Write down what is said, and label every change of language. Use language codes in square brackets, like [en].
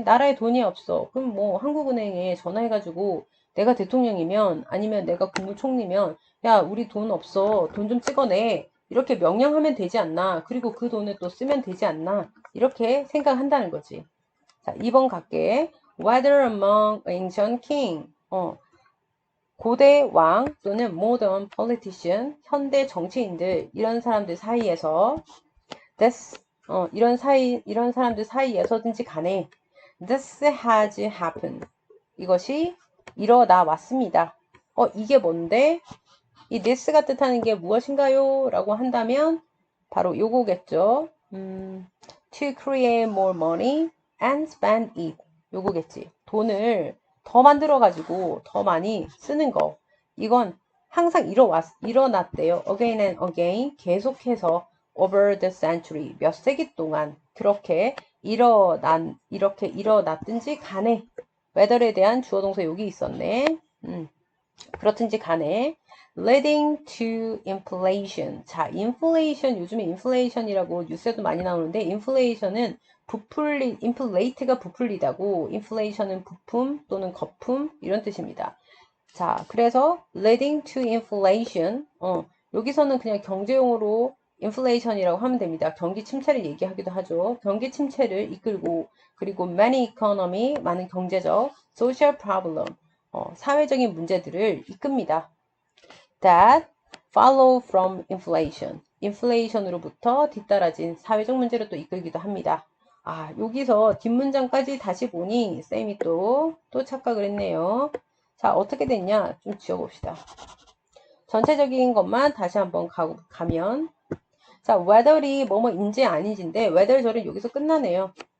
[ko] 나라에 돈이 없어. 그럼 뭐 한국은행에 전화해가지고 내가 대통령이면 아니면 내가 국무총리면 야 우리 돈 없어. 돈 좀 찍어내. 이렇게 명령하면 되지 않나? 그리고 그 돈을 또 쓰면 되지 않나? 이렇게 생각한다는 거지. 자, 2번 갈게. [en] Whether among ancient king. [ko] 고대 왕 또는 [en] modern politician, [ko] 현대 정치인들, 이런 사람들 사이에서 this, 이런 사람들 사이에서든지 간에 [en] this has happened. [ko] 이것이 일어나 왔습니다. 이게 뭔데? 이 this가 뜻하는 게 무엇인가요? 라고 한다면 바로 요거겠죠. [en] To create more money and spend it. [ko] 요거겠지. 돈을 더 만들어가지고 더 많이 쓰는 거. 이건 항상 일어났대요. [en] Again and again. [ko] 계속해서 [en] over the century. [ko] 몇 세기 동안 그렇게 이렇게 일어났든지 간에. whether에 대한 주어 동사 여기 있었네. 그렇든지 간에 [en] leading to inflation. [ko] 자, inflation 요즘에 inflation이라고 뉴스에도 많이 나오는데 inflation은 inflate가 부풀리다고 inflation은 부품 또는 거품 이런 뜻입니다. 자, 그래서 [en] leading to inflation. [ko] 여기서는 그냥 경제용어로 inflation이라고 하면 됩니다. 경기 침체를 얘기하기도 하죠. 경기 침체를 이끌고 그리고 [en] many economy [ko] 많은 경제적 [en] social problem [ko] 사회적인 문제들을 이끕니다. [en] That follow from inflation. [ko] 인플레이션으로부터 뒤따라진 사회적 문제를 또 이끌기도 합니다. 아, 여기서 뒷문장까지 다시 보니 쌤이 또 착각을 했네요. 자, 어떻게 됐냐? 좀 지워봅시다. 전체적인 것만 다시 한번 가면 자, whether이 뭐뭐인지 아닌지인데 whether 여기서 끝나네요.